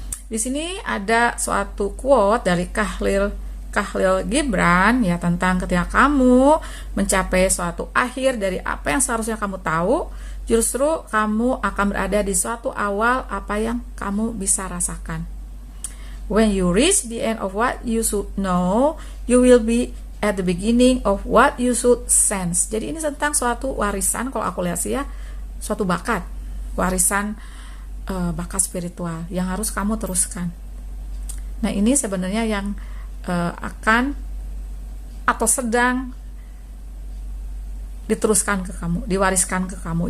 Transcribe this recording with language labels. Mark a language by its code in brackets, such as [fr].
[id] Di sini ada suatu quote dari Khalil Gibran ya, tentang ketika kamu mencapai suatu akhir dari apa yang seharusnya kamu tahu, justru kamu akan berada di suatu awal apa yang kamu bisa rasakan. [en] When you reach the end of what you should know, you will be at the beginning of what you should sense. [id] Jadi ini tentang suatu warisan, kalau aku lihat sih ya, suatu bakat, warisan bakat spiritual yang harus kamu teruskan. Nah, ini sebenarnya yang akan atau sedang diteruskan ke kamu, diwariskan ke kamu.